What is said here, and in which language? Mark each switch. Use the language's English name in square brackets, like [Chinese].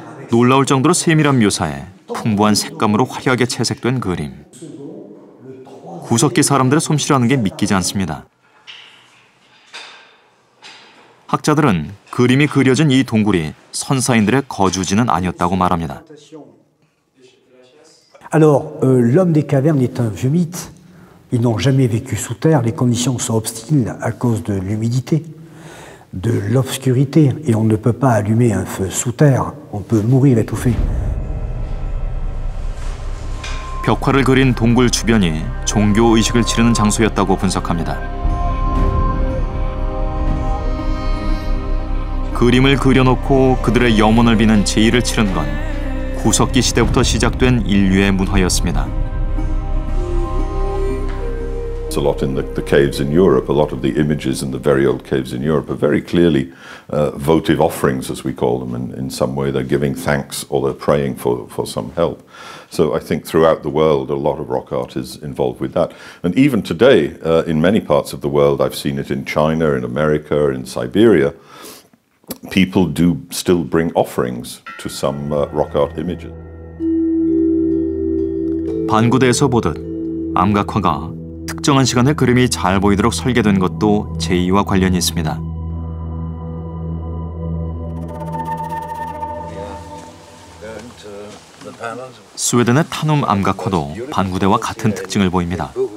[Korean] 놀라울 정도로 세밀한 묘사에 풍부한 색감으로 화려하게 채색된 그림. 구석기 사람들의 솜씨라는 게 믿기지 않습니다. 학자들은 그림이 그려진 이 동굴이 선사인들의 거주지는 아니었다고 말합니다. [French] Alors, l'homme des cavernes est un vieux mythe. Ils n'ont jamais vécu sous terre. Les conditions sont hostiles à cause de l'humidité, de l'obscurité, et on ne peut pas allumer un feu sous terre. On peut mourir étouffé. [Korean] 벽화를 그린 동굴 주변이 종교 의식을 치르는 장소였다고 분석합니다. 그림을 그려놓고 그들의 영혼을 비는 제의를 치른 건 구석기 시대부터 시작된 인류의 문화였습니다. [English] A lot in the caves in Europe, a lot of the images in the very old caves in Europe are very clearly votive offerings, as we call them. In some way they're giving thanks or they're praying for some help. So I think throughout the world a lot of rock art is involved with that. And even today, in many parts of the world, I've seen it in China, in America, in Siberia, people do still bring offerings to some rock art images. [Korean] 반구대에서 보듯 암각화가 특정한 시간에 그림이 잘 보이도록 설계된 것도 제의와 관련이 있습니다. 스웨덴의 타눔 암각화도 반구대와 같은 특징을 보입니다.